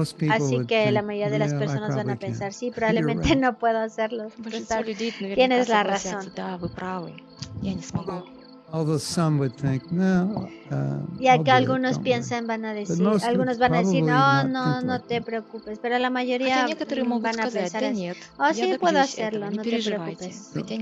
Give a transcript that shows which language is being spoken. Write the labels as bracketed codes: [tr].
[es] Así que la mayoría de las personas van a pensar, sí, probablemente no puedo hacerlo. Tienes la razón. [ru] Да, вы правы, я не смогу. [en] Although some would think, no, [es] ya que algunos piensan, van a decir, algunos van a decir, no te preocupes, pero la mayoría van a pensar, oh, sí puedo hacerlo, no te preocupes.